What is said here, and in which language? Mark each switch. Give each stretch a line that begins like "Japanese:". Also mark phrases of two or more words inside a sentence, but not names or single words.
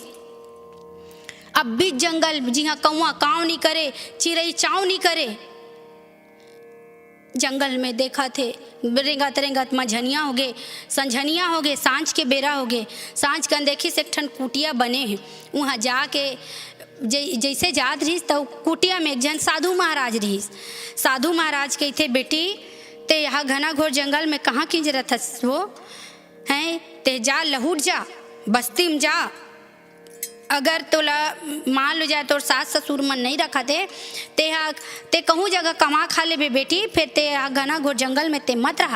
Chhattisgarhi: अब बीच जंगल जी हाँ कौआ काव नहीं करे, चिड़ई चाव नहीं करे। जंगल में देखा थे रेंगत रेंगत मझनिया हो गए, संझनिया हो गए, सांझ के बेरा हो गए। सांझ कन देखी से एक ठन कुटिया बने हैं, वहाँ जाके जैसे जात रहीस तो कुटिया में एक जन साधु महाराज रहीस। साधु महाराज कहते बेटी ते यहाँ घना घोर जंगल में कहाँ खिंच रहा था वो हैं, ते जा लहुट जा बस्ती में जा, अगर तोला मान लो जाए तो सास ससुर मन नहीं रखा ते कहूँ जगह कमा खा ले बे बेटी, फिर ते घना घोर जंगल में ते मत रहा।